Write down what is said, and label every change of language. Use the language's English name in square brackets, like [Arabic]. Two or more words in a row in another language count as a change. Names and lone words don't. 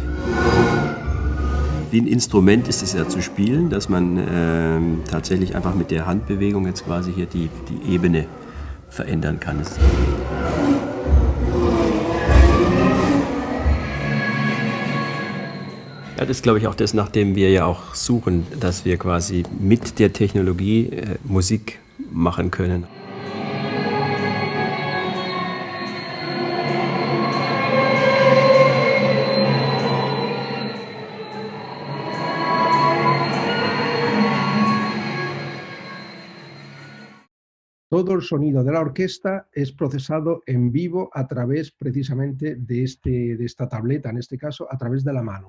[German] Wie ein Instrument ist es ja zu spielen, dass man tatsächlich einfach mit der Handbewegung jetzt quasi hier die Ebene verändern kann. Ja, das ist, glaube ich, auch das, nach dem wir ja auch suchen, dass wir quasi mit der Technologie Musik machen können. [Spanish] Todo el sonido de la orquesta es procesado en vivo a través precisamente de esta tableta, en este caso a través de la mano.